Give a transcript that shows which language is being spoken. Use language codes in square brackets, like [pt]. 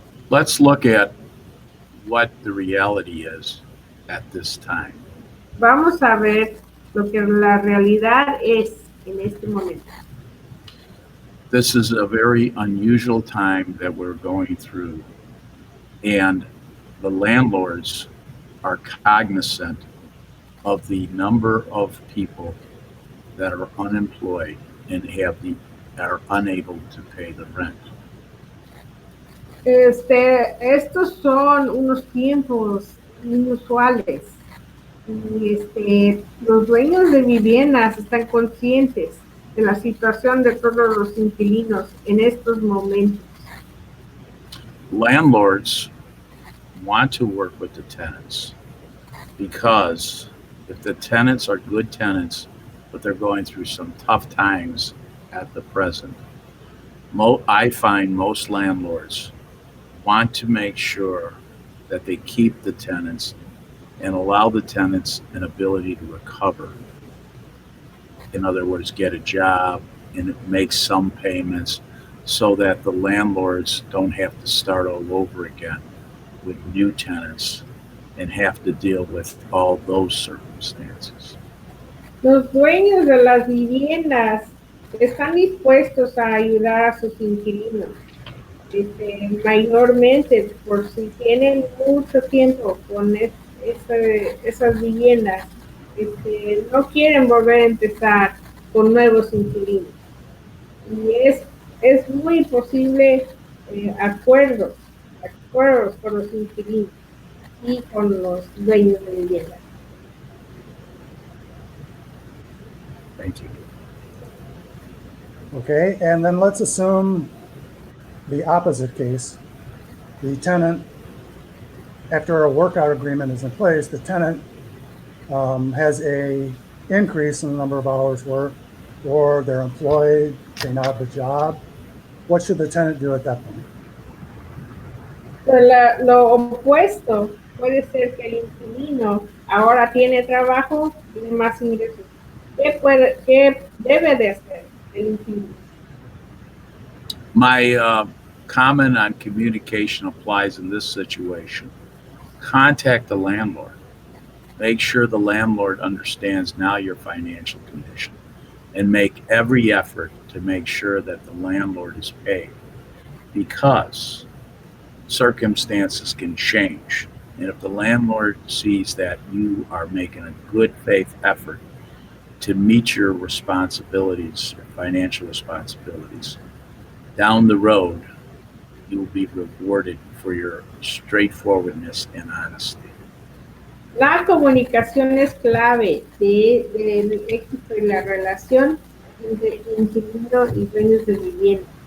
[en] Let's look at what the reality is at this time. [es] Vamos a ver lo que la realidad es en este momento. [en] This is a very unusual time that we're going through, and the landlords are cognizant of the number of people that are unemployed and are unable to pay the rent. [es] Estos son unos tiempos inusuales. Y los dueños de viviendas están conscientes de la situación de todos los inquilinos en estos momentos. [en] Landlords want to work with the tenants because if the tenants are good tenants, but they're going through some tough times at the present, I find most landlords want to make sure that they keep the tenants and allow the tenants an ability to recover. In other words, get a job and make some payments so that the landlords don't have to start all over again with new tenants and have to deal with all those circumstances. [es] Los dueños de las viviendas están dispuestos a ayudar a sus inquilinos, mayormente por si tienen mucho tiempo con esas viviendas, no quieren volver a empezar con nuevos inquilinos. Y es muy posible acuerdos con los inquilinos y con los dueños de viviendas. [en] Thank you. Okay, and then let's assume the opposite case. The tenant, after a workout agreement is in place, the tenant has a increase in the number of hours worked, or they're employed, they now have a job. What should the tenant do at that point? [es] Lo opuesto puede ser que el inquilino ahora tiene trabajo y más ingresos. ¿Qué debe de hacer el inquilino? [en] My comment on communication applies in this situation. Contact the landlord. Make sure the landlord understands now your financial condition, and make every effort to make sure that the landlord is paid, because circumstances can change. And if the landlord sees that you are making a good faith effort to meet your responsibilities, your financial responsibilities, down the road, you will be rewarded for your straightforwardness and honesty. [es] La comunicación es clave del éxito de la relación entre inquilino y dueños de vivienda.